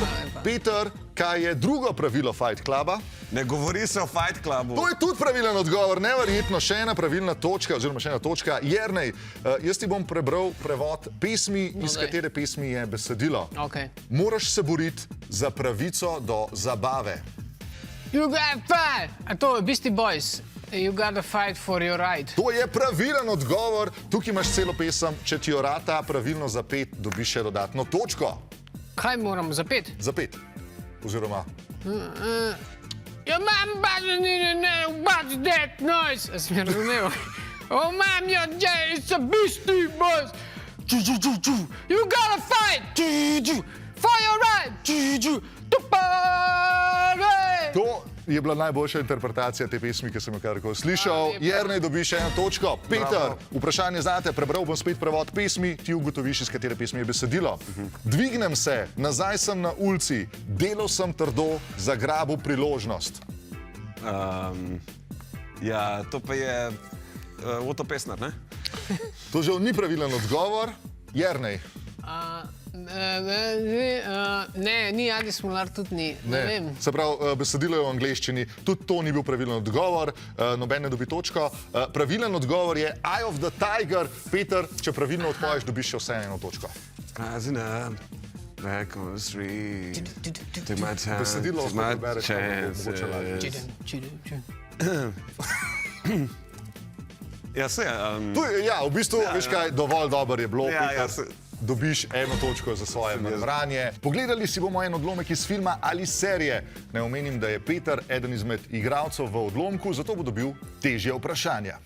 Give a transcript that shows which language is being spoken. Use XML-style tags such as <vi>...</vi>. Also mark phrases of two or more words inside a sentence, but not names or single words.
<sl>Peter, kaj je drugo pravilo Fight Cluba? Ne govori se o Fight Clubu. To je tudi pravilen odgovor, neverjetno, še ena pravilna točka, oziroma še ena točka. Jernej, jaz ti bom prebral prevod pesmi, iz katere pesmi je besedilo. Moraš se boriti za pravico do zabave.</sl> <en>You gotta fight!</en> <sl>To je Beastie Boys.</sl> <en>You gotta fight for your right.</en> <sl>To je pravilen odgovor. Tukaj imaš celo pesem. Če ti jo rata pravilno za 5, dobiš še dodatno točko. Kaj moram za 5? Za 5. Oziroma...</sl> <en>Your mom doesn't know what's that noise.</en> <sl>Sem je razumel.</sl> <en>Oh, mom, it's a Beastie Boys. You gotta fight for your right.</en> <sl>To je bila najboljša interpretacija te pesmi, ki sem jo karkoli slišal. Jernej, dobiš še eno točko. Peter, vprašanje zate. Prebral bom spet prevod pesmi, ti ugotoviš, iz katere pesmi je besedilo. Dvignem se, nazaj sem na ulici, delal sem trdo, zagrabil priložnost. Ja, to pa je Oto Pestner, ne? To že ni pravilen odgovor. Jernej. Ne, ni Adi Smolar, tudi ni. Ne vem. Se pravi, besedilo je v angleščini, tudi to ni bil pravilen odgovor, noben ne dobi točko. Pravilen odgovor je Eye of the Tiger. Peter, če pravilno odpoveš, dobiš še vse eno točko.</sl> <en>Back on the street, take my time,</en> <sl>Besedilo</sl> <en>take my</en> <sl>prebereš, chances. Ja, se je. Ja, v bistvu, veš kaj, dovolj dober je bilo, Peter. Ja, Dobiš eno točko za svoje branje. Pogledali si bomo en odlomek iz filma ali serije. Ne omenim, da je Peter eden izmed igralcev v odlomku, zato bo dobil težje vprašanja.</sl>